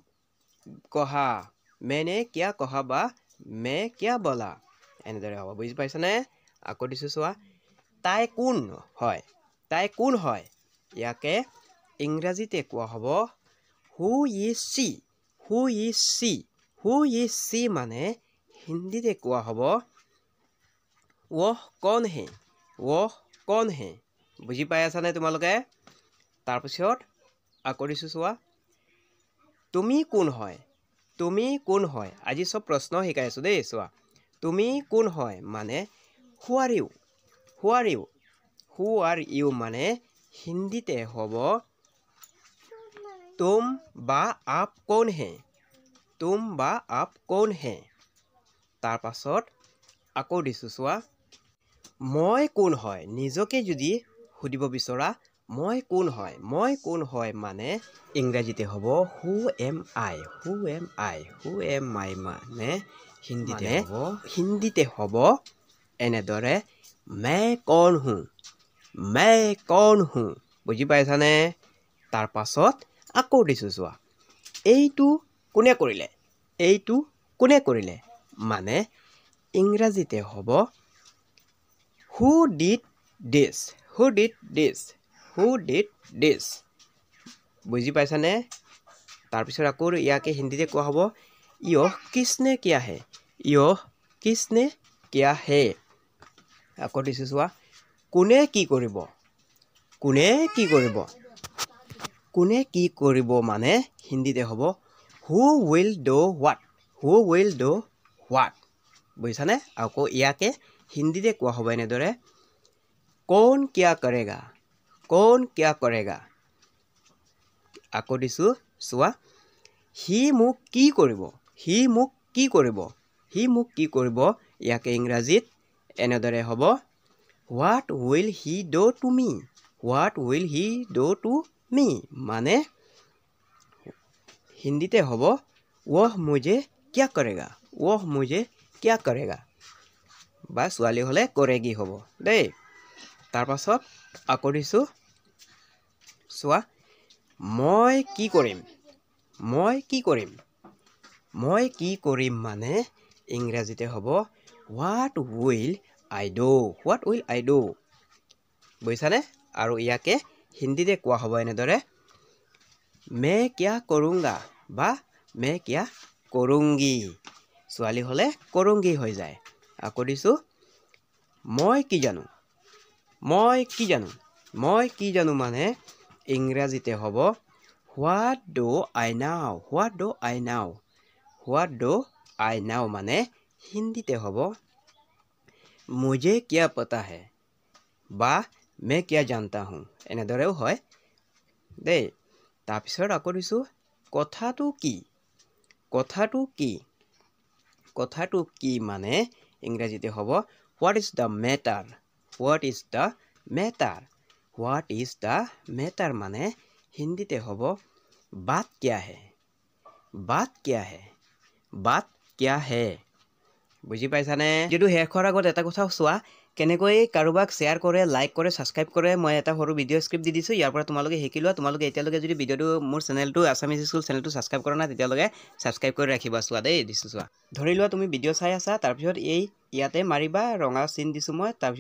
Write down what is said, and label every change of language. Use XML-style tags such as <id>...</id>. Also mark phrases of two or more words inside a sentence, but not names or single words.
<as>कहा বা</as> <hi>मैं क्या बोला</hi> <as>এনেদৰে হ'ব বুজি পাইছানে আকৌ দিছো চোৱা তাই কোন হয় ইয়াকে ইংৰাজীতে কোৱা হ'ব</as> <en>Who is she</en> <as>মানে হিন্দীতে কোৱা হ'ব</as> <hi>वह कौन है</hi> <as>বুজি পাই আছানে তোমালোকে তাৰপিছত আকৌ দিছো চোৱা তুমি কোন হয় আজি সব প্ৰশ্ন শিকাই আছো দেই চোৱা তুমি কোন হয় মানে</as> <en>who are you</en> <as>মানে হিন্দীতে হ'ব तुम বা</as> <hi>आप कौन है</hi> <as>তাৰ পাছত আকৌ দিছো চোৱা মই কোন হয় নিজকে যদি সুধিব বিচৰা মই কোন হয় মানে ইংৰাজীতে হ'ব</as> <en>who am I</en> <as>মানে হিন্দীতে হ'ব এনেদৰে</as> <hi>मैं कौन हूँ</hi> <as>বুজি পাইছানে তাৰ পাছত আকৌ দিছো চোৱা এইটো কোনে কৰিলে মানে ইংৰাজীতে হ'ব</as> <en>who did this</en> <as>বুজি পাইছানে তাৰপিছত আকৌ ইয়াকে হিন্দীতে কোৱা হ'ব</as> <hi>यह किसने किया है</hi> <as>আকৌ দিছো চোৱা কোনে কি কৰিব মানে হিন্দীতে হ'ব</as> <en>who will do what</en> <as>বুজিছানে আকৌ ইয়াকে হিন্দীতে কোৱা হ'ব এনেদৰে</as> <hi>कौन क्या करेगा</hi> <as>আকৌ দিছো চোৱা সি মোক কি কৰিব ইয়াকে ইংৰাজীত এনেদৰে হ'ব</as> <en>What will he do to me</en> <as>মানে হিন্দীতে হ'ব</as> <hi>वह मुझे क्या करेगा वो मुझे क्या करेगा</hi> <as>বা ছোৱালী হ'লে কৰেগী হ'ব দেই তাৰ পাছত আকৌ দিছোঁ চোৱা মই কি কৰিম মই কি কৰিম মানে ইংৰাজীতে হ'ব</as> <en>what will I do</en> <as>বুজিছানে আৰু ইয়াকে হিন্দীতে কোৱা হ'ব এনেদৰে</as> <hi>मैं क्या करूँगा</hi> <as>বা</as> <hi>मैं क्या करूँगी</hi> <as>ছোৱালী হ'লে करूँगी হৈ যায় আকৌ দিছোঁ মই কি জানো মানে ইংৰাজীতে হ'ব</as> <en>what do I know</en> <as>মানে হিন্দীতে হ'ব</as> <hi>मुझे क्या पता है</hi> <as>বা</as> <hi>मैं क्या जानता हूँ</hi> <as>এনেদৰেও হয় দেই তাৰপিছত আকৌ দিছোঁ কথাটো কি মানে ইংৰাজীতে হ'ব</as> <en>what is the matter</en> <as>মানে হিন্দীতে হ'ব</as> <hi>बात क्या है</hi> <as>বুজি পাইছানে ভিডিওটো শেষ কৰাৰ আগত এটা কথা চোৱা কেনেকৈ কাৰোবাক শ্বেয়াৰ কৰে লাইক কৰে ছাবস্ক্ৰাইব কৰে মই এটা সৰু</as> <en>video script</en> <as>দি দিছোঁ ইয়াৰ পৰা তোমালোকে শিকি লোৱা তোমালোকে এতিয়ালৈকে যদি ভিডিওটো মোৰ চেনেলটো আছামিজ স্কুল চেনেলটো ছাবস্ক্ৰাইব কৰা নাই তেতিয়ালৈকে ছাবস্ক্ৰাইব কৰি ৰাখিবা চোৱা দেই দিছোঁ চোৱা ধৰি লোৱা তুমি ভিডিঅ' চাই আছা তাৰপিছত ইয়াতে মাৰিবা ৰঙা চিন দিছোঁ মই তাৰপিছত</as>